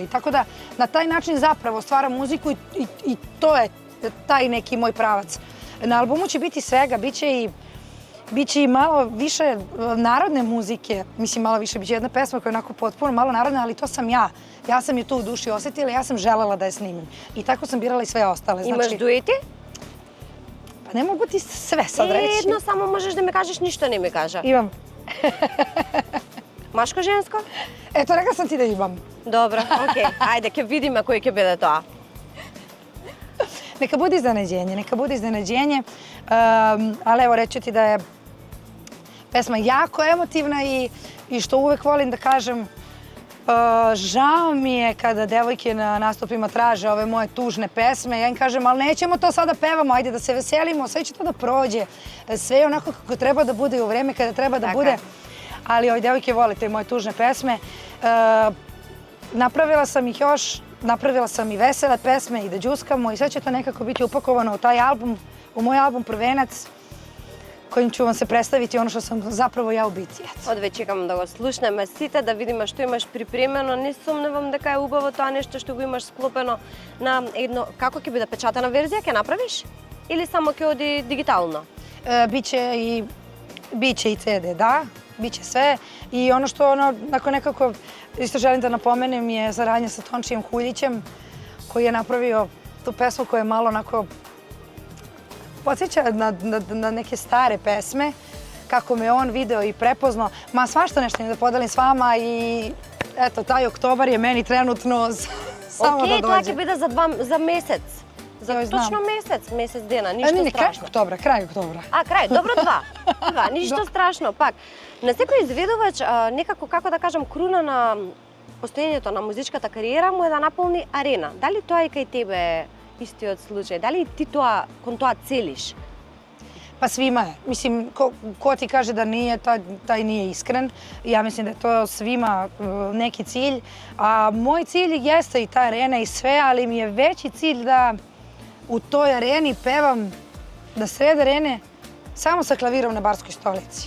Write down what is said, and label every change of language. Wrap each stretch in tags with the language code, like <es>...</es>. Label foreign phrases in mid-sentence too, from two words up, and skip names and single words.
<sr>Tako da na taj način zapravo stvaram muziku i to je taj neki moj pravac. Na albumu će biti svega, biće i malo više narodne muzike. Mislim, malo više, biće jedna pesma koja je onako potpuno malo narodna, ali to sam ja. Ja sam je tu u duši osjetila, ja sam želela da je snimim. I tako sam birala i sve ostale.</sr> <mk>Имаш дуети?</mk> <sr>Pa ne mogu ti sve sad reći.</sr> <mk>Едно само можеш да ми кажеш, ништо не ми кажа.</mk> <sr>Imam.</sr> <mk>Машко, женско?</mk> <sr>Eto, rekla sam ti da imam.</sr> <mk>Добро, окей. Ајде, ќе видиме кој ќе биде тоа.</mk> <sr>Neka bude iznenađenje, neka bude iznenađenje. Ali evo, reću ti da je pesma jako emotivna i što uvek volim da kažem, žao mi je kada devojke na nastupima traže ove moje tužne pesme. Ja im kažem, ali nećemo to sada pevamo, ajde da se veselimo, sve će to da prođe. Sve je onako kako treba da bude u vreme kada treba da bude. Ali ove devojke vole te moje tužne pesme. Napravila sam ih još, napravila sam i vesele pesme i da đuskamo i sve će to nekako biti upakovano u taj album, u moj album Prvenac, kojim ću vam se predstaviti ono što sam zapravo ja u biti.</sr> <mk>Одве чекам да го слушнеме сите, да видиме што имаш припремено. Не сумневам дека е убаво тоа нешто што го имаш склопено на едно... Како ќе биде печатана верзија, ќе направиш? Или само ќе оди дигитално?</mk> <sr>Biće i CD, da. Biće sve. I ono što onako nekako isto želim da napomenem je saradnja sa Tončijem Huljićem, koji je napravio tu pesmu koja je malo onako podsjeća na neke stare pesme, kako me on video i prepoznao. Ma svašta nešto da podelim s vama i eto, taj oktobar je meni trenutno samo da dođe.</sr> <mk>Okej, тоа ќе биде за месец. За точно месец дена, ништо страшно.</mk> <sr>Край октомбра.</sr> <mk>А, крај, добро два, ништо страшно. Пак, на секој изведувач, некако, како да кажам, круна на постоењето на музичката кариера му е да наполни арена. Дали тоа и кај тебе истиот случај? Дали ти кон тоа целиш?</mk> <sr>Pa svima je. Mislim, ko ti kaže da nije, taj nije iskren. Ja mislim da je to svima neki cilj. A moj cilj jeste i ta arena i sve, ali mi je veći cilj da u toj areni pevam na sred arene samo sa klavirom na barskoj stolici.</sr>